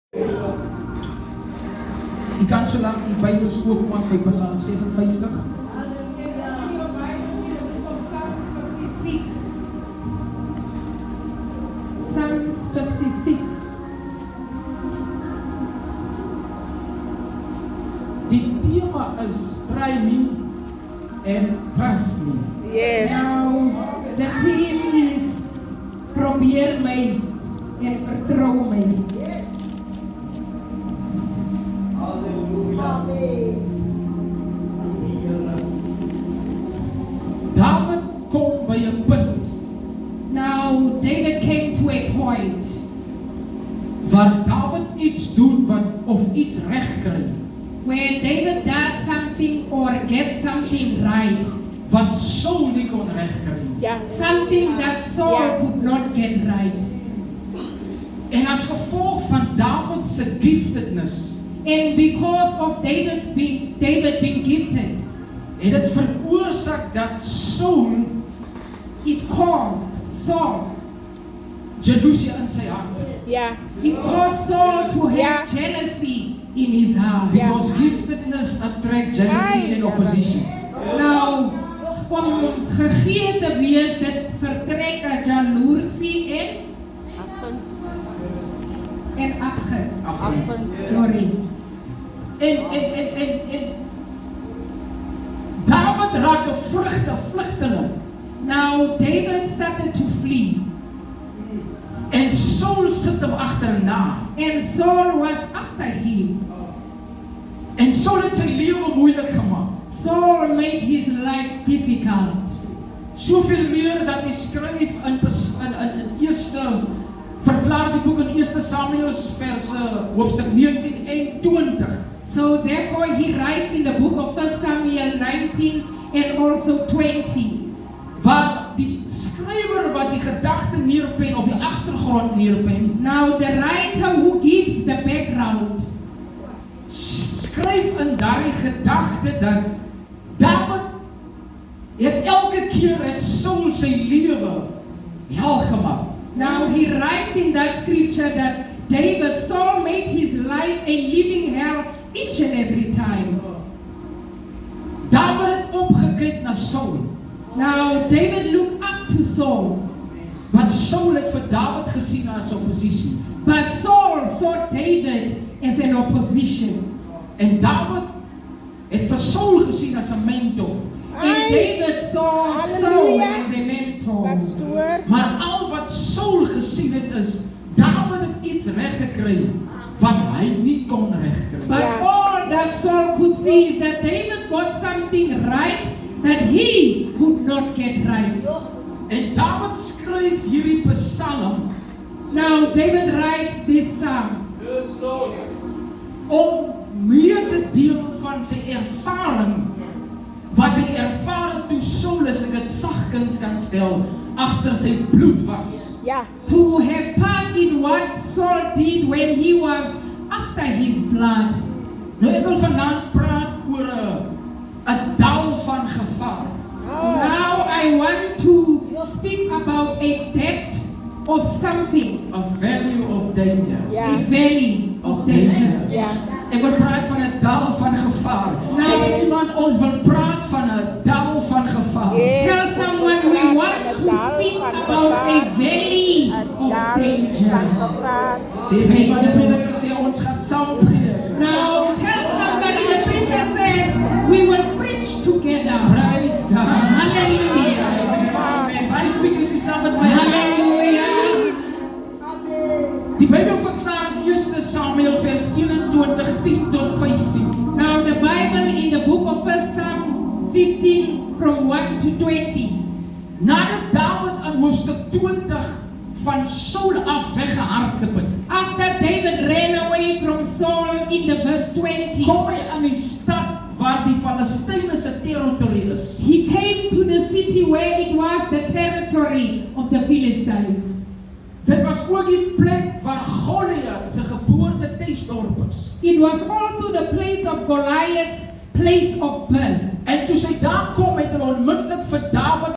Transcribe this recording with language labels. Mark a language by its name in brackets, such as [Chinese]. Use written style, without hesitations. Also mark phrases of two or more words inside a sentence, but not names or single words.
[Afrikaans] U kan so lank die Bybel oopmaak by Psalm 56. [English] Psalms 56. [Afrikaans] Die tema is [English] try me and trust me. Yes. Now, the theme is [Afrikaans] probeer my en vertrou my. David kom by 'n punt [English] Now, David came to a point [Afrikaans] waar David iets doen of iets reg kry [English] where David does something or gets something right, [Afrikaans] wat Saul nie kon reg kry. [English] Yeah. something that Saul Yeah. could not get right. [Afrikaans] En as gevolg van David se giftedness [English] And because of David being gifted, [Afrikaans] het dit veroorsaak dat Saul [English] it caused Saul. [Afrikaans] jaloesie in sy hart het. [English] Yeah. It caused Saul to have Yeah. jealousy in his heart. Yeah. Because giftedness attract jealousy and opposition. [Afrikaans] Nou, om gegee te wees, dit vertrek 'n jaloesie en afguns. Afguns. [English] Glory. [Afrikaans] En David raak 'n vlugteling. [English] Now, David started to flee, [Afrikaans] En Saul sit hom agterna. [English] and Saul was after him. [Afrikaans] En Saul het sy lewe moeilik gemaak. [English] Saul made his life difficult. [Afrikaans] Soveel meer dat hy skryf in eerste verklaar die boek in 1 Samuel hoofstuk 19 en 20. [English] So therefore he writes in the book of 1 Samuel 19 and also 20. [Afrikaans] Waar die skrywer wat die gedagte neerpen of die agtergrond neerpen, [English] Now the writer who gives the background [Afrikaans] skryf in daardie gedagte dat David het elke keer het Saul sy lewe hel gemaak. [English] Now he writes in that scripture that Saul made his life a living hell each and every time. [Afrikaans] David het opgekyk na Saul. [English] Now David looked up to Saul, [Afrikaans] Want Saul het vir David gesien as oppositie. [English] but Saul saw David as an opposition. [Afrikaans] En David het vir Saul gesien as 'n mentor. [English] And David saw Saul Hallelujah. as a mentor. [Afrikaans] Pastoor. Maar al wat Saul gesien het is David het iets reg gekry wat hy nie kon regkry. [English] But Yeah. all that Saul could see is that David got something right that he could not get right. [Afrikaans] En David skryf hierdie Psalm [English] Now David writes this psalm [Afrikaans] om mee te deel van sy ervaring wat hy ervare toe Saul, as ek dit sagkens kan stel, agter sy bloed was. [English] Yeah. to have part in what Saul did when he was after his blood. [Afrikaans] Nou ek wil vanaand praat oor 'n dal van gevaar. [English] Oh. Now I want to speak about a depth of something, A value of danger. Yeah. a valley of danger. Yeah. [Afrikaans] Ek wil praat van 'n dal van gevaar. Sê iemand ons wil praat van 'n dal van gevaar. [English] Yes. Tell someone we want to speak about a valley of danger. [Afrikaans] Sê vir iemand die prediker sê ons gaan saam preek. [English] Now tell somebody, the preacher says we will preach together. Praise God. Hallelujah. Amen. [Afrikaans] Wys bietjie sy saam met my. [English] Hallelujah. [Afrikaans] Die Bybel verklaar in 1 Samuel vers 21 10 tot 15. [English] Now the Bible in the book of 1 Samuel 15 from 1 to 20. [Afrikaans] Nadat David in hoofstuk 20 van Saul af weggehardloop het, [English] After David ran away from Saul in the verse 20, [Afrikaans] kom hy in die stad waar die Filistyne se territorie is. [English] he came to the city where it was the territory of the Philistines. [Afrikaans] Dit was ook die plek waar Goliath se geboortetuisdorp is. [English] It was also the place of Goliath's place of birth. [Afrikaans] En toe sy daar kom het hulle onmiddellik vir David